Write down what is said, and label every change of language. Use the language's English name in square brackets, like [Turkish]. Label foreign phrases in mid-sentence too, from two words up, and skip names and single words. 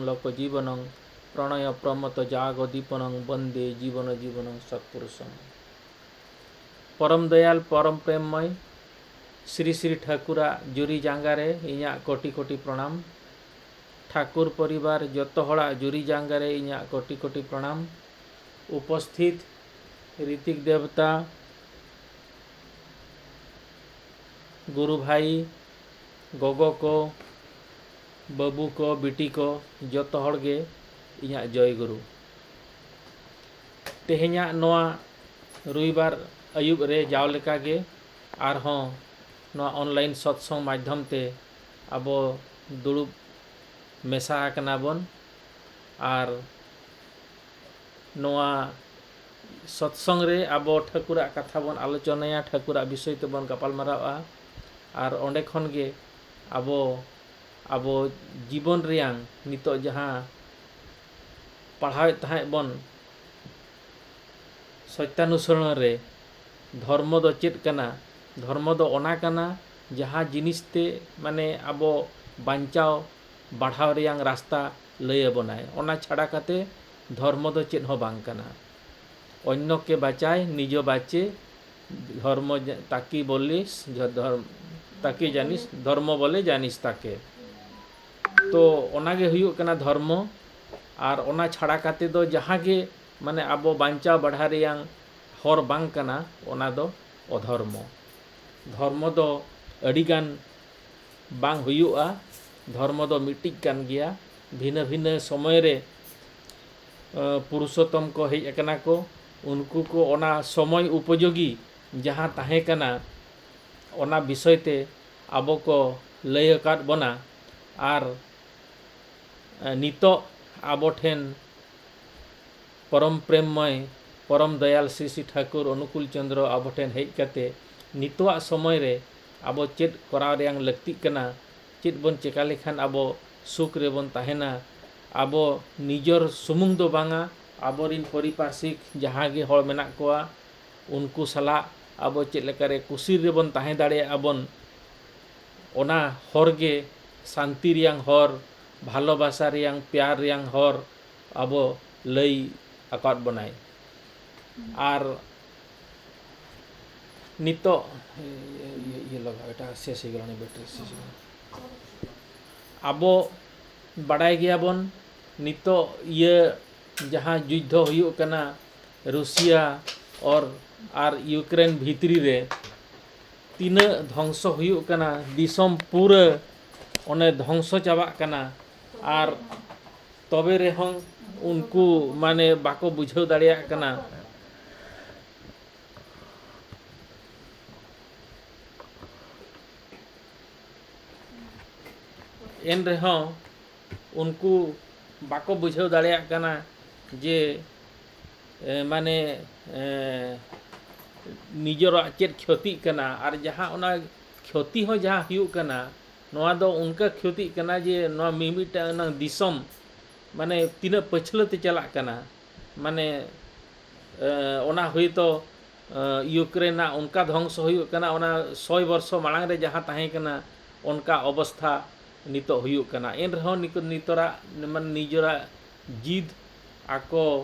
[Sanskrit] लोक जीवनं प्रणय प्रमत जाग दीपनं वंदे जीवन जीवनं [Santali] सत्पुरुषं परम दयाल परम प्रेममय श्री श्री ठाकुरा जुरी जांगारे इñा कोटि कोटि प्रणाम ठाकुर परिवार जतो हड़ा जुरी जांगारे इñा कोटि कोटि प्रणाम उपस्थित ऋतिक देवता गुरु भाई गोगो को बाबू को बिटी को जतो हड़गे इñा जय गुरु तेहेñा नोआ रविवार अयुब रे जाव लेका गे आरहों नोआ ऑनलाइन सत्संग माध्यम ते आबो दुड़ुब मेसा आकना बन आर नोआ सत्संग रे आबो ठाकुरा कथा बन आलोचनाया ठाकुरा विषय ते बन गपालमारावा आर ओंडे खन गे आबो जीवन रियांग नितो जहां पढ़ावे तहां बन सत्यानुसरण रे धर्म दो चेत कना धर्म दो ओना कना जहां जिनिसते माने आबो बांचाव बढ़ाव रियांग रास्ता लय बनाय ओना छाड़ा काते धर्म दो चेत हो बांग कना [Bangla] অন্য কে বাঁচায় নিজ বাঁচে ধর্ম তাকি বলিস ধর্ম তাকি জানিস ধর্ম বলে জানিস তাকে [Santali] तो ओनागे हुयुग कना धर्म और ओना छाड़ा काते दो जहाँ गे माने आबो बांचा बढ़ा रेयां हर बांग कना ओना दो अधर्म धर्म दो अडिगान बांग हुयुगा धर्म दो मिट्टिज कान गया भिन्न भिन्न समय रे पुरुषोत्तम को हेज अकना को उनको को ओना समय उपयोगी जहाँ ताहे कना ओना विषय ते आबो को लय अकाद बना और नितो आबो ठेन परम प्रेममय परम दयाल श्री श्री ठाकुर अनुकूल चंद्र आबो ठेन हेज कते नितोआ समय रे आबो चेद कराव रेयां लक्ति कना चेद बन चेका लेखान आबो सुख रे बन ताहेना आबो निजर सुमुंग दो बांगा आबोरिन परिपार्शिक जहाँ गे हर मेना कोआ उनको सला आबो चेद लेकारे कुसी रे बन ताहे दाड़े आबन ओना हर गे शांति रियां हर भालोबासा रियां प्यार रियां हर आबो लई आकाद बनाए और नितो ये लगा एटा शेष हो गलानी बैटरी शेष आबो बाड़ाय गया बन नितो ये जहाँ युद्ध हुयुग कना रूसिया और यूक्रेन भीतरी रे तीन ध्वंस हुयुग कना दिसम पूरा ओने ध्वंस चाबाग कना और तबे रेहों उनको माने बाको बुझाव दाड़िया कना एन रेहों उनको बाको बुझाव दाड़िया कना जे माने निजरा चेद क्षति कना और जहाँ ओना क्षति हो जहाँ हुयुग कना नोआ दो उनका क्षति कना जे नोआ मिमिटा दिसम माने तीना पछलते चला कना माने ओना हुई तो यूक्रेन उनका ध्वंस हुयुग कना ओना 100 वर्ष मांग रे जहाँ ताहे कना उनका अवस्था नितो हुयुग कना एन रहो नितोरा माने निजरा जिद आको